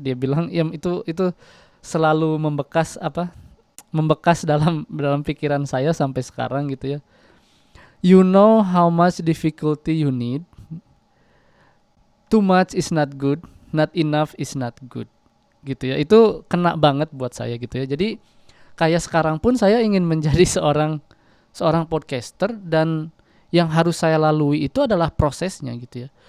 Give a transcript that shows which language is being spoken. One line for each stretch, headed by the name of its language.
Indonesian: Dia bilang ya itu selalu membekas dalam pikiran saya sampai sekarang gitu ya.
English: You know how much difficulty you need. Too much is not good, not enough is not good.
Indonesian: Gitu ya. Itu kena banget buat saya gitu ya. Jadi kayak sekarang pun saya ingin menjadi seorang podcaster dan yang harus saya lalui itu adalah prosesnya gitu ya.